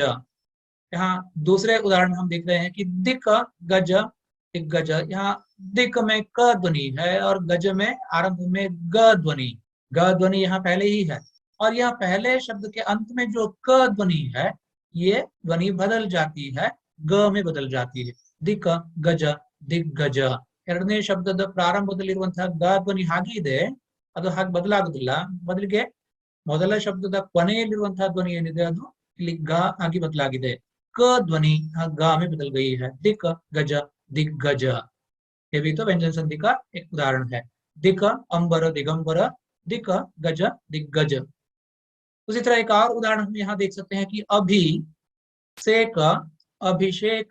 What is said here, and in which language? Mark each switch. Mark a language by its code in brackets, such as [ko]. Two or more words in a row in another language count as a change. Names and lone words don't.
[hi] यहाँ दूसरे उदाहरण हम देख रहे हैं कि दिक गज दिग्गज। यहाँ दिक में क ध्वनि है और गज में आरंभ में ग ध्वनि, ग ध्वनि यहाँ पहले ही है और यह पहले शब्द के अंत में जो क ध्वनि है ये ध्वनि बदल जाती है, ग में बदल जाती है। दिक गज दिग्गज। [kn] ಎರಡನೇ ಶಬ್ದದ ಪ್ರಾರಂಭದಲ್ಲಿರುವಂತಹ ಗ ಧ್ವನಿ ಹಾಗೆ ಇದೆ, ಅದು ಹಾಗೆ ಬದಲಾಗುದಿಲ್ಲ. ಬದಲಿಗೆ ಮೊದಲ ಶಬ್ದದ ಕೊನೆಯಲ್ಲಿರುವಂತಹ ಧ್ವನಿ ಏನಿದೆ ಅದು ಇಲ್ಲಿ ಗ ಆಗಿ ಬದಲಾಗಿದೆ. [hi] क ध्वनि ग में बदल गई है। दिक गज दिग्गज, ये भी तो व्यंजन संधि का एक उदाहरण है। दिक अंबर दिगंबर, दिक गज दिग्गज। उसी तरह एक और उदाहरण हम यहाँ देख सकते हैं कि अभी सेक अभिषेक।